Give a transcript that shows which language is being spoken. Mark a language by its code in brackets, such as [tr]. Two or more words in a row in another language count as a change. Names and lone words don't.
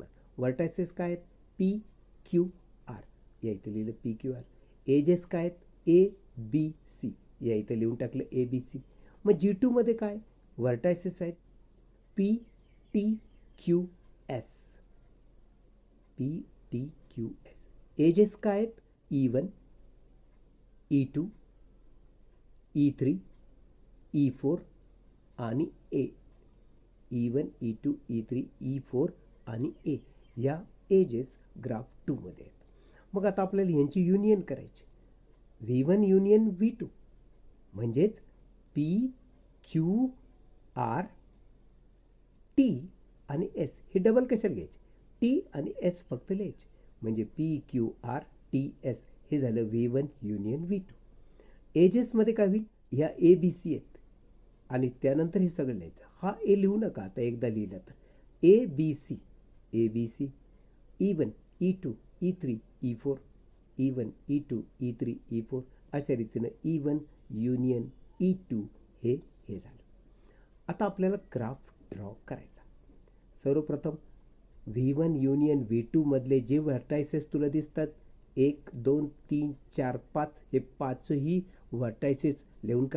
[mr] व्हर्टायसेस काय आहेत? P Q R, या इथं लिहिलं P Q R. एजेस काय आहेत? A B C, या इथं लिहून टाकलं A B C. मग G2 मध्ये काय? व्हर्टायसेस आहेत P T Q S, P T Q S. एजेस काय आहेत? E1 E2 E3 E4 आणि A. E1 E2 E3 E4 आणि A या एजेस ग्राफ 2 मध्ये आहेत. मग आता आपल्याला यांची युनियन करायची. V1 युनियन V2 म्हणजेच P Q R T आणि S. हे डबल कशाला घ्यायचे? T आणि S फक्त लिहायचे. म्हणजे P Q R T S हे झालं V1 युनियन V2. एजेसमध्ये काय होईल? ह्या A B C आहेत आणि त्यानंतर हे सगळं लिहायचं. हा ए लिहू नका आता, एकदा लिहिलं तर A B C A B C E1 E2 E3 E4 E1 E2 E3 E4 अशा रीतीनं E1 युनियन E2 हे झालं. आता आपल्याला [en] graph draw [mr] करायचा. सर्वप्रथम V1 युनियन V2 मधले जे व्हर्टायसेस तुला दिसतात 1 2 3 4 5, हे 5ही व्हर्टायसेस लिहून काढ.